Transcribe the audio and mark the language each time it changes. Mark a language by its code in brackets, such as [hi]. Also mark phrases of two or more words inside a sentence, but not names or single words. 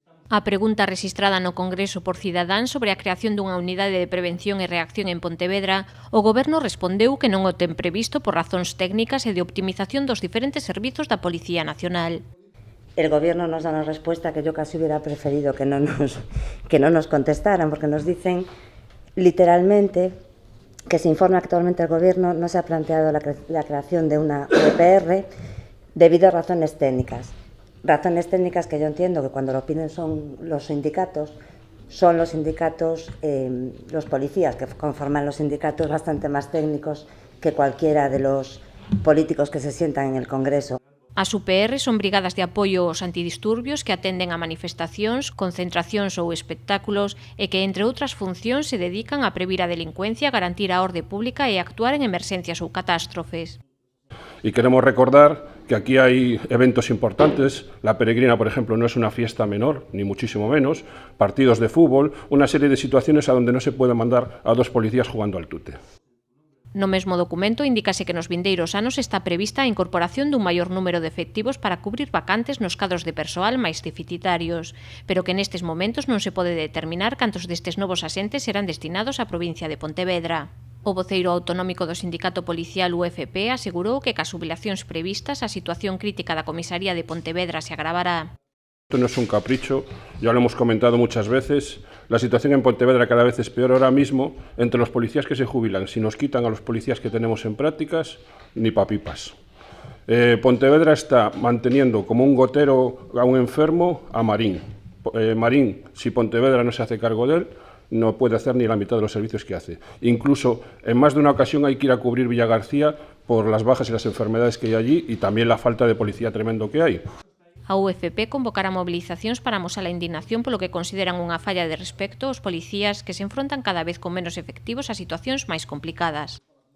[gl] A pregunta rexistrada no Congreso por Cidadáns sobre a creación dunha unidade de prevención e reacción en Pontevedra, o Goberno respondeu que non o ten previsto por razóns técnicas e de optimización dos diferentes servizos da Policía Nacional. [es] El Gobierno nos da una respuesta que yo casi hubiera preferido que no nos contestaran, porque nos dicen literalmente que se informa que actualmente el Gobierno no se ha planteado la creación de una UPR debido a razones técnicas. Razones técnicas que yo entiendo que cuando lo piden son los sindicatos, los policías que conforman los sindicatos bastante más técnicos que cualquiera de los políticos que se sientan en el Congreso. [gl] As UPR son brigadas de apoio aos antidisturbios que atenden a manifestacións, concentracións ou espectáculos e que, entre outras funcións, se dedican a previr a delincuencia, garantir a orde pública e actuar en emerxencias ou catástrofes. [es] Y queremos recordar que aquí hay eventos importantes. La Peregrina, por ejemplo, no es una fiesta menor, ni muchísimo menos. Partidos de fútbol, una serie de situaciones a donde no se puede mandar a dos policías jugando al tute. [gl] No mesmo documento indícase que nos vindeiros anos está prevista a incorporación dun maior número de efectivos para cubrir vacantes nos cadros de persoal máis deficitarios, pero que nestes momentos non se pode determinar cantos destes novos asentes serán destinados á provincia de Pontevedra. O voceiro autonómico do Sindicato Policial UFP asegurou que cas xubilacións previstas a situación crítica da comisaría de Pontevedra se agravará. [es] Esto no es un capricho, ya lo hemos comentado muchas veces. La situación en Pontevedra cada vez es peor ahora mismo entre los policías que se jubilan. Si nos quitan a los policías que tenemos en prácticas, ni papipas. Pontevedra está manteniendo como un gotero a un enfermo a Marín. Marín, si Pontevedra no se hace cargo de él, no puede hacer ni la mitad de los servicios que hace. Incluso en más de una ocasión hay que ir a cubrir Villagarcía por las bajas y las enfermedades que hay allí y también la falta de policía tremendo que hay. [gl] A UFP convocará movilizacións para amosar a indignación polo que consideran unha falla de respecto aos policías que se enfrontan cada vez con menos efectivos a situacións máis complicadas.